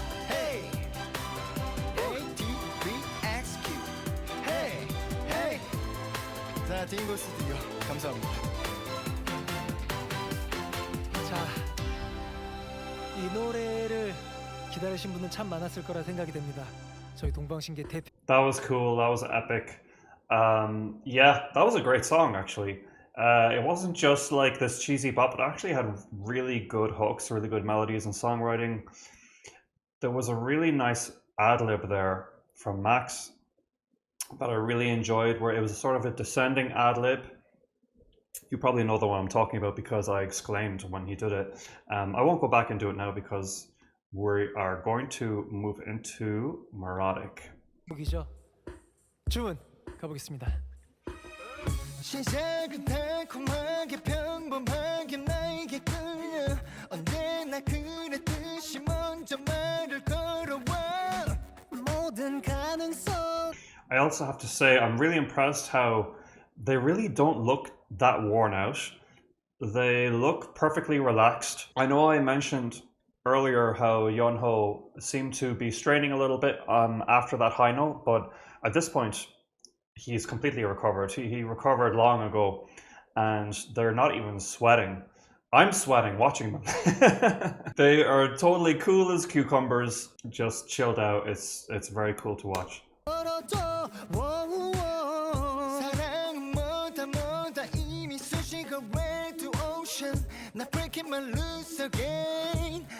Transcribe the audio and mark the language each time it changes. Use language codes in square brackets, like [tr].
[en] Hey, hey, TVXQ. Hey, hey. [ko] 자, 딩고 스튜디오 감사합니다. 자, 이 노래를 기다리신 분은 참 많았을 거라 생각이 됩니다. 저희 동방신기 대표 [en] That was cool. That was epic. Yeah, that was a great song, actually. It wasn't just like this cheesy bop, it actually had really good hooks, really good melodies and songwriting. There was a really nice ad-lib there from Max that I really enjoyed, where it was sort of a descending ad-lib. You probably know the one I'm talking about because I exclaimed when he did it. I won't go back and do it now because we are going to move into melodic. [ko] 곡이죠. 주문 가보겠습니다. 시작은 달콤하게 평범하게 나에게 끌려. 언제나 그랬듯이 먼저 말을 걸어와. 모든 가능성. [en] I also have to say, I'm really impressed how they really don't look that worn out. They look perfectly relaxed. I know I mentioned earlier how Yeonho seemed to be straining a little bit after that high note, but at this point, he's completely recovered. He recovered long ago, and they're not even sweating. I'm sweating watching them. They are totally cool as cucumbers, just chilled out. It's very cool to watch. [ko] 걸어줘. 사랑은 뭐다 이미 수식어 [en] way to ocean. [ko] 나 [en] breaking my loose again.